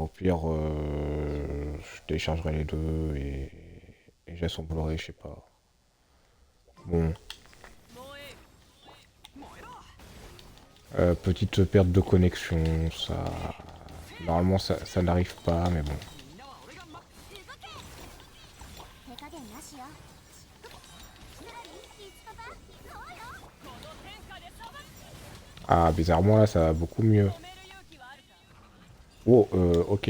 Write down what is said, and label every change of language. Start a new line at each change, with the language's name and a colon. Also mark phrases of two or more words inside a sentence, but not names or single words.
French: Au pire, je téléchargerai les deux et j'ai son Blu-ray, je sais pas. Bon, petite perte de connexion, ça. Normalement, ça n'arrive pas, mais bon.
Japanese: 手加減なしよ。いつパパそうよ。
French: Ah, bizarrement, là, ça va beaucoup mieux. Oh, ok.